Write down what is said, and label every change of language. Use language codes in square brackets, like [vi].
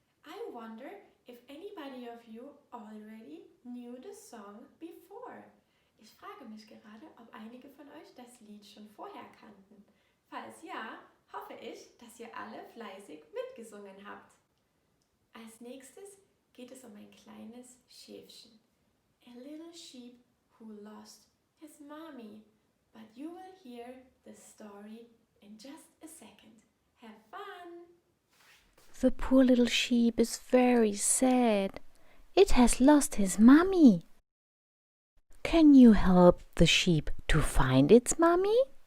[en] I wonder if anybody of you already knew the song before. [de] Ich frage mich gerade, ob einige von euch das Lied schon vorher kannten. Falls ja, hoffe ich, dass ihr alle fleißig mitgesungen habt. Als nächstes geht es um ein kleines Schäfchen. [en] A little sheep who lost his mommy. But you will hear the story in just a second. Have fun! The poor little sheep is very sad. It has lost his mommy. Can you help the sheep to find its mommy?